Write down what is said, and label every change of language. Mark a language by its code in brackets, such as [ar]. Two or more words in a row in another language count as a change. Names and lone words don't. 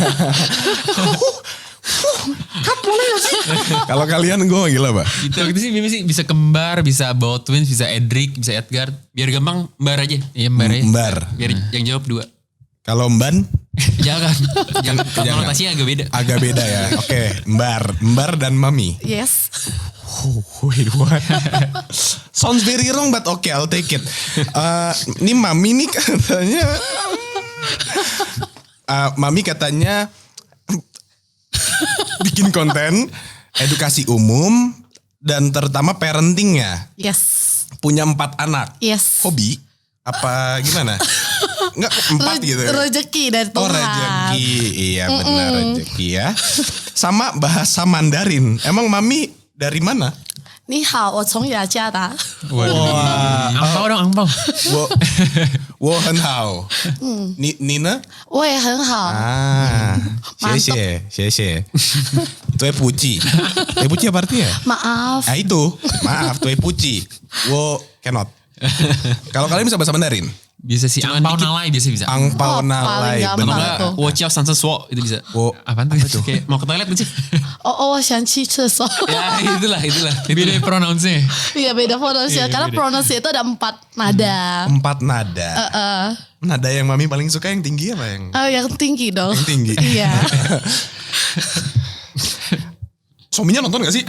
[id] Kalau kalian gue manggil apa? Itu sih bisa kembar, bisa Ball Twins, bisa Edric, bisa Edgar. Biar gampang Mbar aja. Iya Mbar ya. Mbar. Biar yang jawab 2. Kalau Mban Jangan. Jangan. Konotasinya agak beda. agak beda ya. Oke, Mbar dan Mami. Yes. [en] Wait, what? Sounds very wrong but okay, I'll take it. [id] Ini Mami nih katanya. Mami katanya bikin konten edukasi umum dan terutama parenting ya. Yes. Punya 4 anak. Yes. Hobi? Apa gimana? Enggak 4 gitu ya? Rezeki dari Tuhan. Oh rezeki, iya benar rezeki ya. Sama bahasa Mandarin. Emang Mami dari mana? [zh] 你好，我从雅加达。 [id] Angpau dong, angpau. [zh] 我很好。你呢? 我也很好。谢谢. 对不起. 对不起 [id] apa artinya? Maaf. Itu. Maaf, [zh] 对不起. [id] Wo cannot. Kalau kalian bisa bahasa Mandarin? Bisa sih, [zh] 红包拿来 [id] bisa. Angpau Oh, nalai. paling gampang. Benar. Tuh. Watch out sansa swap itu bisa. Wo, Apaan tuh? Kayak mau ke toilet gak sih? [zh] 我想去厕所。 [id] Ya itulah. Beda pronounce-nya. Iya beda pronunciasi. Karena pronunciasi itu ada 4 nada. 4 nada. Nada yang Mami paling suka yang tinggi apa yang? Yang tinggi dong. Yang tinggi. Iya. Suaminya nonton gak sih?